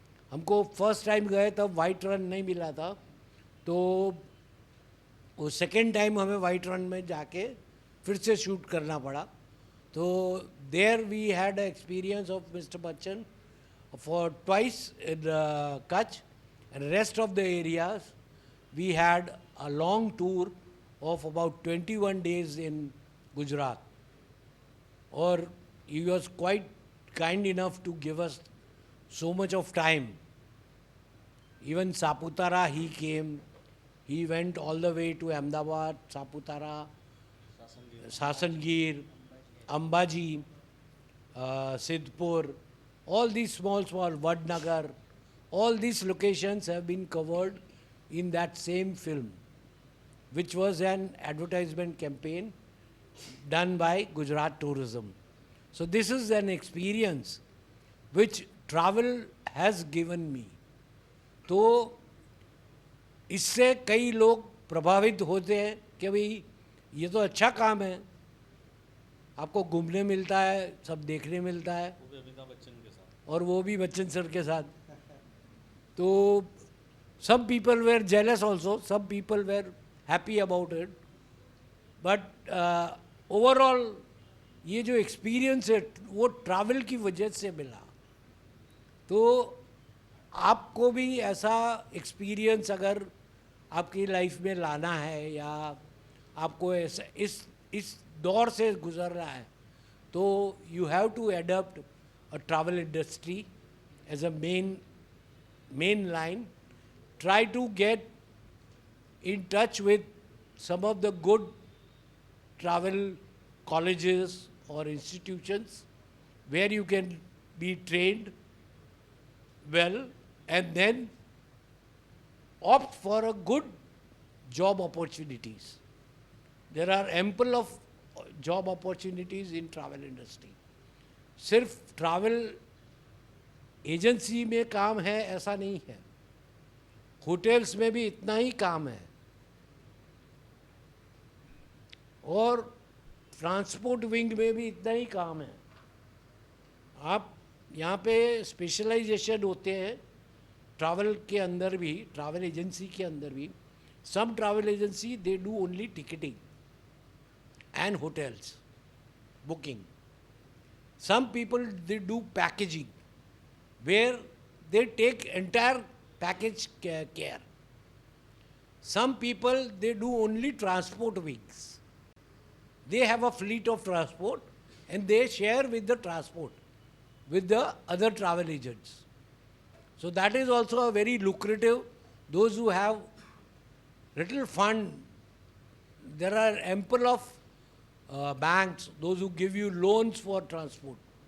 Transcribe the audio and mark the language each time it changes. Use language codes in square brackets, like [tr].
[hi] हमको first time गए तब वाइट रन नहीं मिला था, तो वो सेकेंड टाइम हमें वाइट रन में जाके फिर से शूट करना पड़ा। [en] तो there we had experience of mister Bachchan for twice in Kutch, and rest of the areas we had a long tour of about 21 days in Gujarat. Or he was quite kind enough to give us so much of time. Even Saputara he came, he went all the way to Ahmedabad, Saputara, Sasangir, Ambaji, Sidhpur, all these small Vadnagar, all these locations have been covered in that same film, which was an advertisement campaign done by Gujarat Tourism. So this is an experience which travel has given me. [hi] तो इससे कई लोग प्रभावित होते हैं कि भाई ये तो अच्छा काम है, आपको घूमने मिलता है, सब देखने मिलता है, वो भी अमिताभ बच्चन के साथ, और वो भी बच्चन सर के साथ। [en] तो some people were jealous also, some people were happy about it, but overall [hi] ये जो एक्सपीरियंस है वो ट्रैवल की वजह से मिला। तो आपको भी ऐसा एक्सपीरियंस अगर आपकी लाइफ में लाना है या आपको ऐसा इस दौर से गुजरना है, तो [en] You have to adapt a travel industry as a main line. Try to get in touch with some of the good travel colleges or institutions where you can be trained well, and then opt for a good job opportunities. There are ample of job opportunities in travel industry. [hi] सिर्फ travel agency में काम है ऐसा नहीं है, hotels में भी इतना ही काम है, और ट्रांसपोर्ट विंग में भी इतना ही काम है. आप यहाँ पे स्पेशलाइजेशन होते हैं ट्रैवल के अंदर भी, ट्रैवल एजेंसी के अंदर भी. [en] Some travel agency they do only ticketing and hotels booking. Some people they do packaging where they take entire package care. Some people, they do only transport wings. They have a fleet of transport and they share with the transport with the other travel agents. So that is also a very lucrative. Those who have little fund, there are ample of banks, those who give you loans for transport.